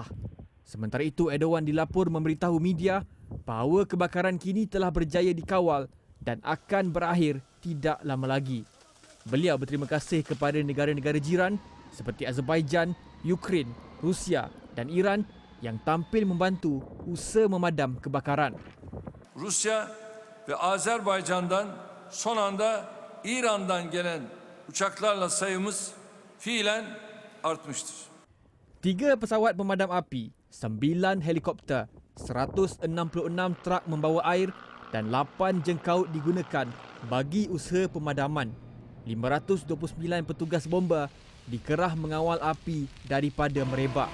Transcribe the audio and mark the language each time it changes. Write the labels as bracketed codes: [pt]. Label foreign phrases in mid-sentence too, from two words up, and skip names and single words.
[ms] Sementara itu, Erdogan dilapor memberitahu media bahawa kebakaran kini telah berjaya dikawal dan akan berakhir tidak lama lagi. Beliau berterima kasih kepada negara-negara jiran seperti Azerbaijan, Ukraine, Rusia dan Iran yang tampil membantu usaha memadam kebakaran. [tr] Rusya ve Azerbaycan'dan son anda İran'dan gelen uçaklarla sayımız fiilen artmıştır. [ms] 3 pesawat pemadam api, 9 helikopter, 166 trak membawa air dan 8 jengkaut digunakan bagi usaha pemadaman. 529 petugas bomba dikerah mengawal api daripada merebak.